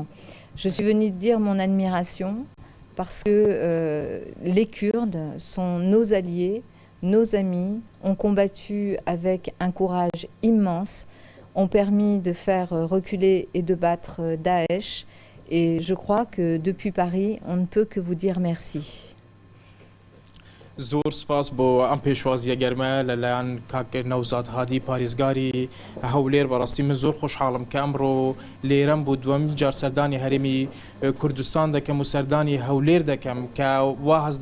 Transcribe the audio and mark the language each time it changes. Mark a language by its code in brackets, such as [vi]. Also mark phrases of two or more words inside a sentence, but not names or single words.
[fr] Je suis venue dire mon admiration parce que les Kurdes sont nos alliés, nos amis, ont combattu avec un courage immense, ont permis de faire reculer et de battre Daesh. Et je crois que depuis Paris, on ne peut que vous dire merci. [ckb] زۆر سپاس بۆ ئەم پێشوازیە گەرمە لەلایەن کاک نەوزاد هادی پارێزگاری هەولێر بەڕاستی من زۆر خۆشحاڵم کە ئەمڕۆ لێرەم بۆ دووەمین جار سەردانی هەرێمی کوردستان دەکەم و سەردانی هەولێر دەکەم کە وا هەست